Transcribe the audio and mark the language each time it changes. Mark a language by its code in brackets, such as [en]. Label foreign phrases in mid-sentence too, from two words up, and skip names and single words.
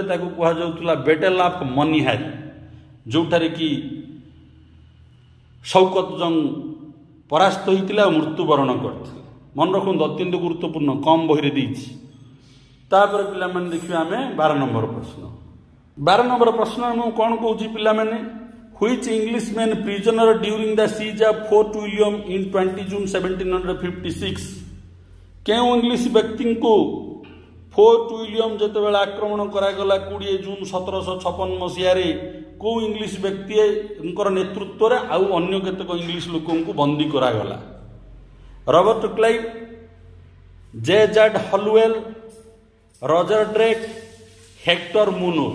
[or] ତାକୁ କୁହାଯାଉଥିଲା ବ୍ୟାଟଲ୍ ଅଫ୍ ମନିହାରୀ, ଯେଉଁଠାରେ କି ଶୌକତ ଜଙ୍ଗ ପରାସ୍ତ ହୋଇଥିଲେ ଆଉ ମୃତ୍ୟୁବରଣ କରିଥିଲେ। ମନେ ରଖନ୍ତୁ, ଅତ୍ୟନ୍ତ ଗୁରୁତ୍ୱପୂର୍ଣ୍ଣ, କମ୍ ବହିରେ ଦେଇଛି। ତାପରେ ପିଲାମାନେ ଦେଖିବା ଆମେ 12 ନମ୍ବର ପ୍ରଶ୍ନ। 12 ନମ୍ବର ପ୍ରଶ୍ନ ଆମକୁ କ'ଣ କହୁଛି ପିଲାମାନେ? [en] Which Englishman prisoner during the siege of Fort William in 20 June 1756? [or] କେଉଁ ଇଂଲିଶ ବ୍ୟକ୍ତିଙ୍କୁ ଫୋର୍ଟ ୱିଲିୟମ୍ ଯେତେବେଳେ ଆକ୍ରମଣ କରାଗଲା 20 ଜୁନ୍ 1756 ମସିହାରେ, କେଉଁ ଇଂଲିଶ ବ୍ୟକ୍ତିଙ୍କର ନେତୃତ୍ୱରେ ଆଉ ଅନ୍ୟ କେତେକ ଇଂଲିଶ ଲୋକଙ୍କୁ ବନ୍ଦୀ କରାଗଲା? ରବର୍ଟ କ୍ଲାଇଭ୍, ଜେ.ଜେଡ୍ ହଲୱେଲ୍, ରଜର ଡ୍ରେକ୍, ହେକ୍ଟର ମୁନୋ।